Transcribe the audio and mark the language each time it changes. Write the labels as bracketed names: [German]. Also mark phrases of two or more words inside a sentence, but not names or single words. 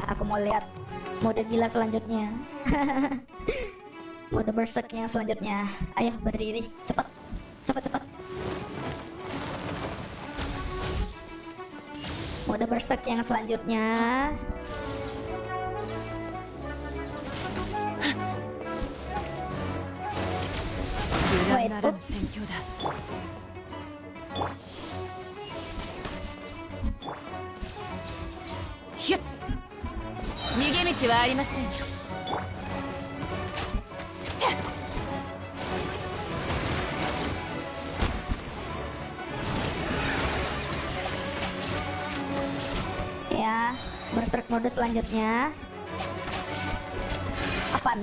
[Indonesian] Aku mau lihat mode gila selanjutnya. Mode berserknya selanjutnya. Ayo berdiri, cepat. Mode berserk yang selanjutnya. [Japanese] ならぬ戦況だ。ひゅっ、逃げ道はありません。 [Indonesian] Ya, [English] berserk mode [Indonesian] selanjutnya apaan?